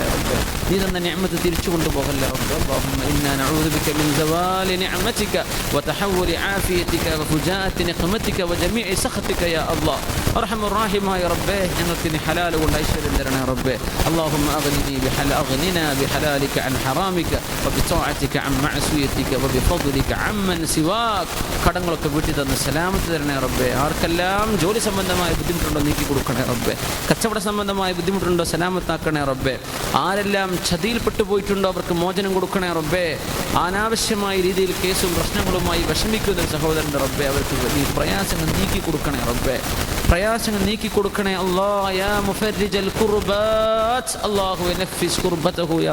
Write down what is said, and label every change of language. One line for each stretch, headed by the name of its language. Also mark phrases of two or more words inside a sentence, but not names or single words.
Malayalam: റബ്ബേ നീ തന്ന നിഅമത്ത് തിരിച്ചു കൊണ്ടുപോകല്ലേ റബ്ബേ
Arabic: اللهم إنا نعوذ بك من زوال نعمتك وتحول عافيتك وفجاءة نقمتك وجميع سخطك يا الله
Malayalam: അർഹമർ റഹീമായ റബ്ബേ ഞങ്ങൾക്ക് നീ ഹലാൽ കൊണ്ട് ഐശ്വര്യം തരണേ റബ്ബേ
Arabic: اللهم أغننا بحلالك عن حرامك وبطاعتك عن معصيتك وبفضلك عمن سواك
Malayalam: കടങ്ങളൊക്കെ വീട്ടിൽ തന്ന് സലാമത്ത് തരണേ റബ്ബേ ആർക്കെല്ലാം ജോലി സംബന്ധമായ ബുദ്ധിമുട്ടുണ്ടോ നീക്കി കൊടുക്കണേ റബ്ബേ കച്ചവട സംബന്ധമായ ബുദ്ധിമുട്ടുണ്ടോ സലാമത്താക്കണേ റബ്ബേ ആരെല്ലാം ചതിയിൽപ്പെട്ടു പോയിട്ടുണ്ടോ അവർക്ക് മോചനം കൊടുക്കണേ റബ്ബേ അനാവശ്യമായ രീതിയിൽ കേസും പ്രശ്നങ്ങളുമായി വിഷമിക്കുന്ന സഹോദരൻ്റെ റബ്ബേ അവർക്ക് നീ പ്രയാസങ്ങൾ നീക്കി കൊടുക്കണേ റബ്ബേ പ്രയാസങ്ങൾ നീക്കി കൊടുക്കണേ
Arabic: الله يا مفرج الكربات اللهم نفس كربته يا